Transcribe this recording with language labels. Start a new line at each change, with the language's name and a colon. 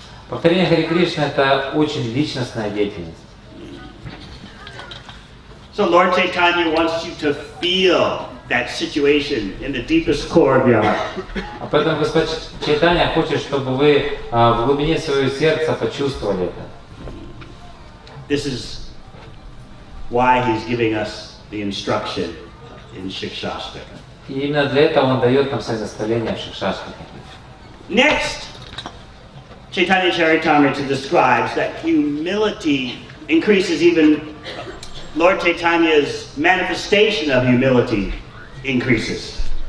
Russian: Повторение Харе Кришны — это очень личностная деятельность.
English: So Lord Chaitanya wants you to feel that situation in the deepest core of your heart.
Russian: А поэтому Господь Чайтанья хочет, чтобы вы в глубине своего сердца почувствовали это.
English: This is why he's giving us the instruction in Shikshastra.
Russian: И именно для этого Он дает нам свои наставления в Шикшаштрах.
English: Next, Chaitanya Charitamrita describes that humility increases even. Lord Chaitanya's manifestation of humility increases.